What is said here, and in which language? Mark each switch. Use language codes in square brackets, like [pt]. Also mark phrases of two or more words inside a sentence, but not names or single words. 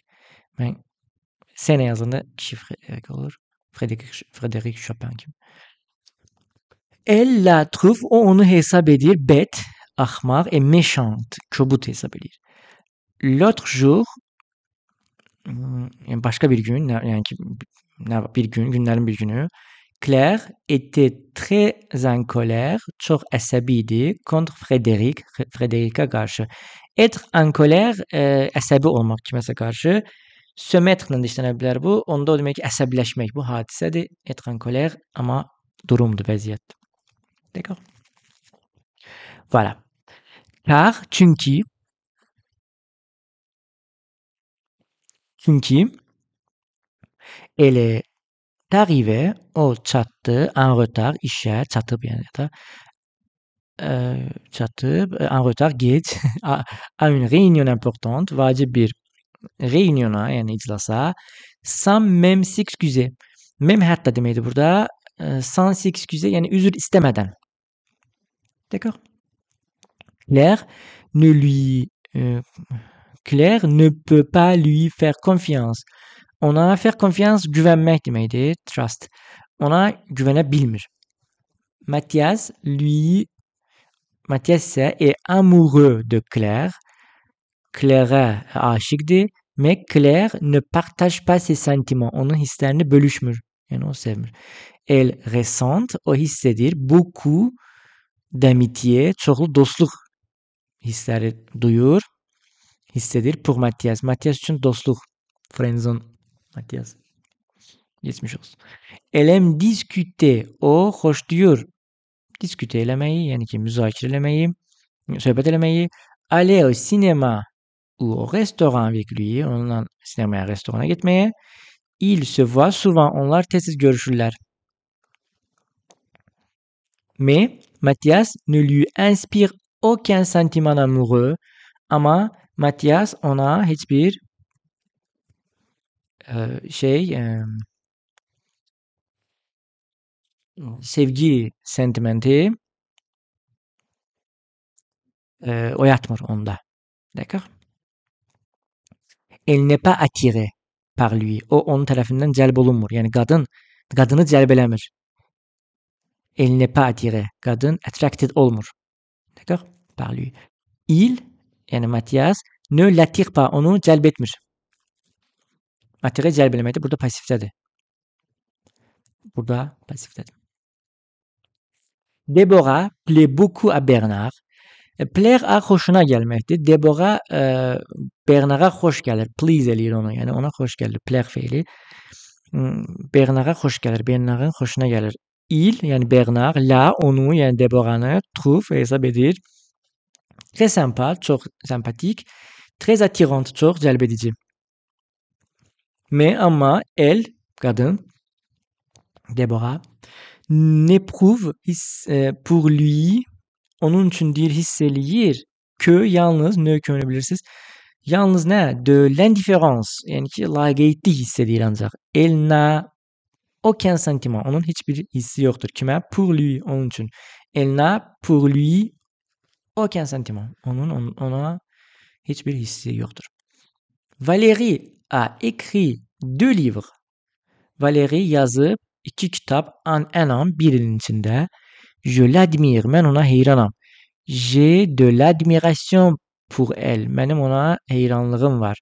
[az] Mən sənə yazanda kişi Frédéric olur. Frédéric Chopin kimi. [fr] Elle la trouve, [az] o onu hesab edir. Bête, axmaq, [fr] et méchante, [az] kobud hesab edir. [fr] L'autre jour, [az] yəni başqa bir gün, yəni ki, bir gün, günlərin bir günü, [fr] Claire était très en colère, [az] çox əsəbi idi [fr] contre Frédéric, [az] Frédéric'a qarşı. [fr] Être en colère, [az] əsəbi olmaq kiməsə qarşı. [fr] Se mettre- [az] lə də işlənə bilər bu. Onda o demək ki, əsəbiləşmək bu hadisədir. [fr] Être en colère, [az] amma durumdur, vəziyyətdir. [fr] D'accord? Voilà. Car, [az] çünki [fr] elle est arrivée, [az] o çatdı, [fr] en retard, [az] işə çatıb yəni da çatıb, [fr] en retard, geç, à une réunion importante, [az] vacib bir réuniona, yəni iclasa, [fr] sans même s'excuser. [az] Même hətta deməkdir burada, [fr] sans s'excuser, [az] yəni üzr istəmədən. [fr] D'accord? Claire ne lui Claire ne peut pas lui faire confiance. [az] Ona [fr] faire confiance [az] güvenmek deməkdir. Trust. Ona güvenebilmir. [fr] Mathias ise est amoureux de Claire. [tr] Claire'e aşıktır. [fr] Mais Claire ne partage pas ses sentiments. [az] Onun hislerini bölüşmür. Yani o sevmir. [fr] Elle ressent, [az] o hissedir. [fr] Beaucoup d'amitié, [az] çoxlu dostluq hisləri duyur, hissedir. [fr] Pour Mathias. Mathias [az] için dostluq. [tr] Friendzone. Mathias. Geçmiş olsun. [fr] Elle aime discuter. [az] O hoşlayır. Discuter eləməyi, yəni ki, müzakirə eləməyi, söhbət eləməyi. [fr] Aller au cinéma ou au restaurant avec lui. [tr] Onunla sinemaya, restorana gitmeye. [fr] Ils se voient souvent. [az] Onlar tez-tez görüşürlər. [fr] Mais Mathias ne lui inspire aucun sentiment amoureux. [az] Ama Mathias ona hiçbir sevgi sentimenti oyatmır onda. [fr] D'accord? Elle n'est pas attirée par lui. [az] O onun tərəfindən cəlb olunmur. Yəni qadını cəlb eləmir. [fr] Elle n'est pas attirée. [az] Qadın attracted olmur. [fr] D'accord? Par lui. Il, yəni Mathias, ne l'attire pas. [az] Onu cəlb etmir. Attiré cəlb eləməkdir. Burada pasifdədir. [fr] Deborah plaît beaucoup à Bernard. [az] Plaire xoşuna gəlməkdir. Deborah Bernard'a xoş gəlir. Please eləyir onu. Yəni ona xoş gəlir. Plaire feili. Bernard'a xoş gəlir. Bernard'ın xoşuna gəlir. Il, yəni Bernard, la, onu, yəni Deborah'nı trouve, hesab edir. [fr] Très sympa, [az] çox sempatik. [fr] Très attirante, [az] çox cəlb edici. [fr] Mais ama elle, qadın, Deborah, n'éprouve pour lui, [az] onun üçün deyir, hiss eləyir ki, yalnız, ne kömünü bilirsiniz, yalnız nə? [fr] De l'indifférence, [az] yəni ki, laqeydlik hiss edir ancaq. [fr] Elle n'a aucun sentiment, [az] onun hiçbir hissi yoxdur. Kimə? [fr] Pour lui, [az] onun üçün. [fr] Elle n'a pour lui aucun sentiment. [az] Ona hiçbir hissi yoxdur. [fr] Valérie a écrit 2 livres. [az] Valérie yazıb 2 kitap [fr] un an, [az] bir ilin içində. [fr] Je l'admire, [az] mən ona heyranam. [fr] J'ai de l'admiration pour elle. [az] Mənim ona heyranlığım var.